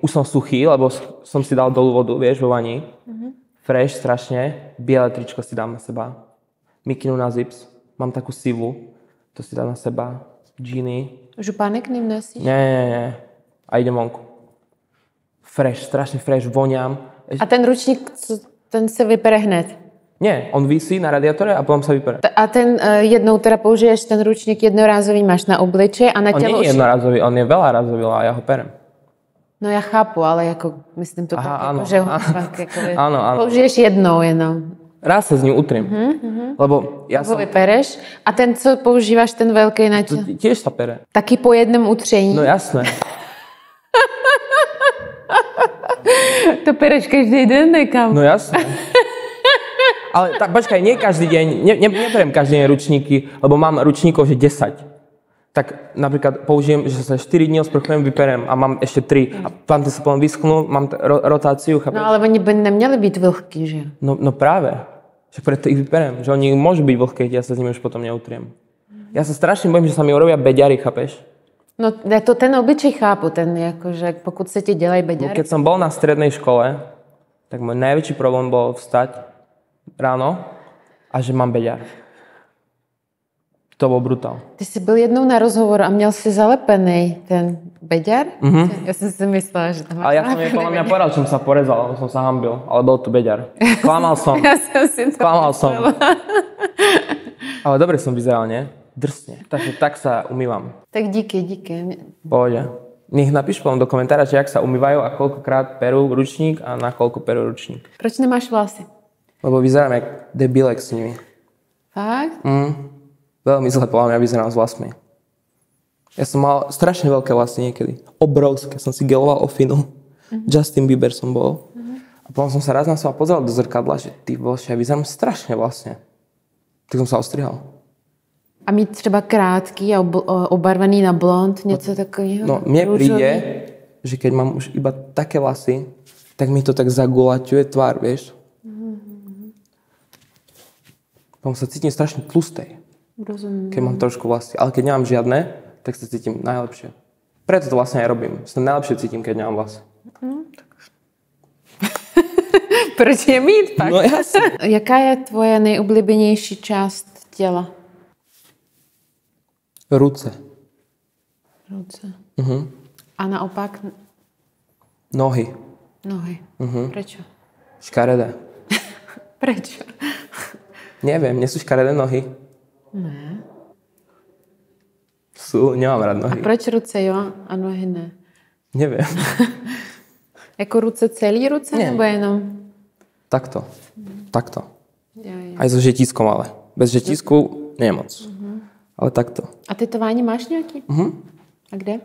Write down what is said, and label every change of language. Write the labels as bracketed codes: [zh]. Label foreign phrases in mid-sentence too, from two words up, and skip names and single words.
[sk] Už som suchý, lebo som si dal dolu vodu, vieš, vo vani. Fresh, strašne. Biele tričko si dám na seba. Mikinu na zips. Mám takú sivu. To si dám na seba. Džíny. [cs] Župánek nevnosíš? [sk] Nie. A idem vonku. Fresh, strašne fresh, voňam. [cs] A ten ručník, ten se vypere hned? [sk] Nie, on visí na radiátore a potom sa vypere. [cs] A ten jednou teda použiješ ten ručník jednorázový, máš na obličeje a na [sk] On [cs] tělo? [sk] nie je jednorázový, on je veľarázový a ja ho perem. [cs] No já chápu, ale jako myslím to tak, [sk] áno. [cs] jako, že ho fakt jako [sk] Áno. [cs] použiješ jednou jenom. [sk] Raz sa s ním utriem. Lebo ja [cs] Ho [sk] som... [cs] vypereš a ten, co používáš, ten velký na tělo? [sk] Tiež sa pere. [cs] Taky po jednom utření? [sk] No jasné. [cs] To pereš každý den nekam? [sk] No jasné. Ale tak počkaj, nie každý deň, neperem každý deň ručníky, lebo mám ručníkov, že 10. Tak napríklad použijem, že sa 4 dní osprchujem, vyperem a mám ešte 3. A tam to sa potom vyschnú, mám rotáciu, chápeš? [cs] No ale oni by neměli být vlhký, že? [sk] No práve. Však preto ich vyperem, že oni môžu byť vlhké, keď ja sa s nimi už potom neutriem. Ja sa strašne bojím, že sa mi urobia beďary, chápeš? [cs] No to ten obličej chápu, ten jakože pokud se ti dělají beďary. [sk] Keď som bol na strednej škole, tak môj najväčší problém bol vstať ráno a že mám beďar. To bol brutál. [cs] Ty jsi byl jednou na rozhovoru a měl si zalepený ten beďar? Já jsem si myslela, že tam máš [sk] Ale ja som jej podľa mňa povedal, že som sa porezal, som sa hanbil, ale bol to beďar. Klamal som. [cs] Já jsem si to [sk] Klamal som. Ale dobre som vyzeral, nie? Drsne. Takže tak sa umývam. [cs] Tak díky. [sk] Pohode. Nech napíš potom do komentára, že jak sa umývajú a koľkokrát perú ručník a na koľko perú ručník. [cs] Proč nemáš vlasy? [sk] Lebo vyzerám jak debilek s nimi. [cs] Fakt? [sk] Veľmi zle podľa mňa vyzerám s vlasmi. Ja som mal strašne veľké vlasy niekedy. Obrovské. Som si geloval ofinu. Justin Bieber som bol. A potom som sa raz na seba pozeral do zrkadla, že ty bože, ja vyzerám strašne vlastne. Tak som sa ostrihal. [cs] A mít třeba krátký a obarvený na blond, něco takového? [sk] No, mne príde, že keď mám už iba také vlasy, tak mi to tak zagulaťuje tvár, vieš. Potom sa cítim strašne tlustej. [cs] Rozumím. [sk] Keď mám trošku vlasy. Ale keď nemám žiadne, tak sa cítim najlepšie. Preto to vlastne aj robím. Sa najlepšie cítim, keď nemám vlasy. [cs] Proč je mít pak? No jasně. Jaká je tvoje nejoblíbenější část těla? Ruce. Ruce. Mhm. A naopak [sk] Nohy. nohy. Prečo? Škaredé. Prečo? Neviem, nie sú škaredé nohy? [cs] Ne. [sk] Sú, nemám rád [cs] A [sk] nohy. [cs] proč ruce jo a nohy ne? [sk] Neviem. [cs] Jako ruce celý ruce Ne. nebo jenom? [sk] Takto. Takto. [cs] Jo. [sk] Aj so žetískom, ale. Bez žetísku nie moc. Ale takto. [cs] A tetování máš nějaký? A kde?